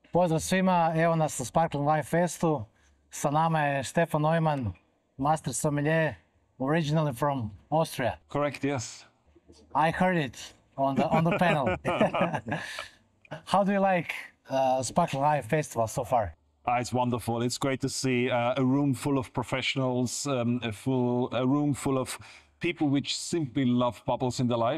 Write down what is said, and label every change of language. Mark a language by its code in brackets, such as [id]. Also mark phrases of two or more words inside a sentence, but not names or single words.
[sr] Pozdrav svima, evo nas na Sparkling Wine Festu. Sa nama je Stefan Neumann, [en] Master Sommelier, originally from Austria. Correct, yes. I heard it on the panel. How do you like Sparkling Wine Festival so far? It's wonderful. It's great to see a room full of professionals, a room full of people which simply love bubbles in their life.